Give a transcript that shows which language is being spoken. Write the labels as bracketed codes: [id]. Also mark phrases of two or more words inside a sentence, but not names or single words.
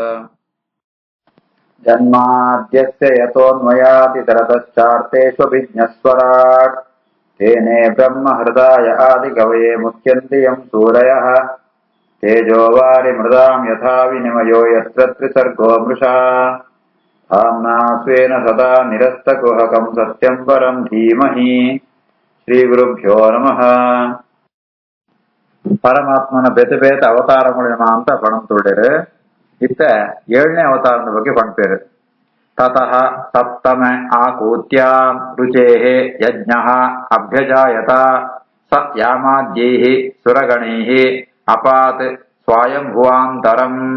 [sa] जन्माद्यस्य यतोऽन्वयादितरतश्चार्तेष्वभिज्ञस्वराट् तेने ब्रह्महृदाय आदिकवये मुह्यन्ति यं सूरयः तेजोवारिमृदां यथा विनिमयो यत्र त्रिसर्गो मृषा धाम्ना स्वेन सदा निरस्तकुहकं सत्यं परं धीमहि। ಶ್ರೀಗುರುಭ್ಯೋ ನಮಃ. [tcy] ಪರಮಾತ್ಮನ ಬೇತೆ ಬೇತೆ ಅವತಾರಗಳೇನ ಅಂತ ಪಣಂತೊಳ್ಳಿರು. ಇತ್ತ 7ನೇ ಅವತಾರದ ಬಗ್ಗೆ ಪಣ್ಪೇರು. [sa] ತತಃ ಸಪ್ತಮ ಆಕೂತ್ಯಾಂ ರುಚೇಃ ಯಜ್ಞಃ ಅಭ್ಯಜಾಯತ ಸ ಯಾಮಾದ್ಯೈಃ ಸುರಗಣೈಃ ಅಪಾತ್ ಸ್ವಯಂಭುವಾಂತರಂ.